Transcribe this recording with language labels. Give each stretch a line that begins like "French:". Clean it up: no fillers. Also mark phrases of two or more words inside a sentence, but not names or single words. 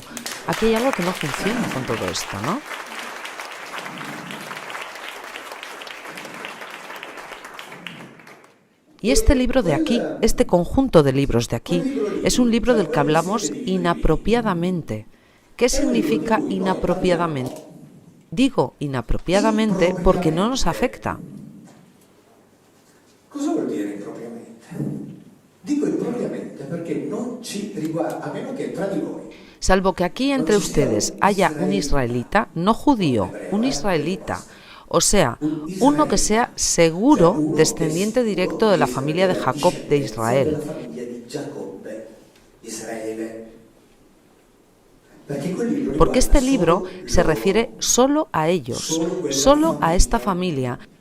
Spanish: Aquí hay algo que no funciona con todo esto, ¿no? Y este libro de aquí, este conjunto de libros de aquí, es un libro del que hablamos inapropiadamente. ¿Qué significa inapropiadamente? Digo inapropiadamente porque no nos afecta.
Italian: Cosa vuol dire impropriamente? Dico impropriamente perché non ci riguarda, a meno che tra di voi.
Spanish: Salvo que aquí entre ustedes haya un israelita, no judío, un israelita. O sea, uno que sea seguro descendiente directo de la familia de Jacob de Israel. Porque este libro se refiere solo a ellos, solo a esta familia.